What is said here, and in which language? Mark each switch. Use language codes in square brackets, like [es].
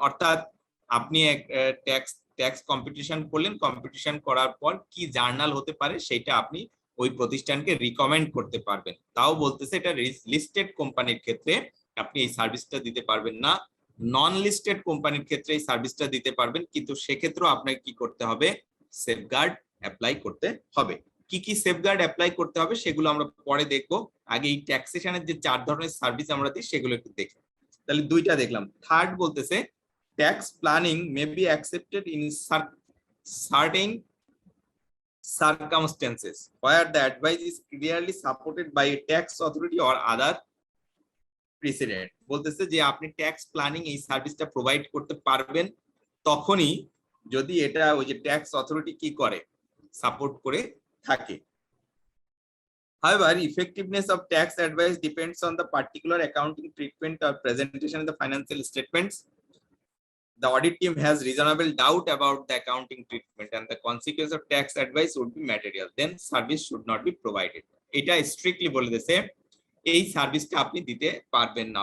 [bn] অর্থাৎ আপনি tax competition করলেন, কম্পিটিশন করার পর কি জার্নাল হতে পারে সেটা আপনি ওই প্রতিষ্ঠানকে রিকমেন্ড করতে পারবেন। তাও বলতেছে এটা লিস্টেড কোম্পানির ক্ষেত্রে আপনি এই সার্ভিসটা দিতে পারবেন না। নন লিস্টেড কোম্পানির ক্ষেত্রে এই সার্ভিসটা দিতে পারবেন, কিন্তু সেক্ষেত্রেও আপনাকে কি করতে হবে, সেফগার্ড অ্যাপ্লাই করতে হবে। কি কি সেফগার্ড অ্যাপ্লাই করতে হবে সেগুলো আমরা পরে দেখবো, আগে এই ট্যাক্সেশনের যে 4 ধরনের সার্ভিস আমরা দিই সেগুলো একটু দেখি। তাহলে দুইটা দেখলাম। থার্ড বলতেছে [en] Tax planning may be accepted in certain circumstances where the advice is clearly supported by a tax authority or other precedent। [bn] বলতেছে যে আপনি ট্যাক্স প্ল্যানিং এই সার্ভিসটা প্রোভাইড করতে পারবেন তখনই যদি এটা ওই যে ট্যাক্স অথরিটি কি করে, সাপোর্ট করে থাকে। [en] However, effectiveness of tax advice depends on the particular accounting treatment or presentation in the financial statements. The audit team has reasonable doubt about the accounting treatment and the consequence of tax advice would be material. Then service should not be provided. [bn] এটা strictly বলে দিয়েছে এই সার্ভিসটা আপনি দিতে পারবেন না।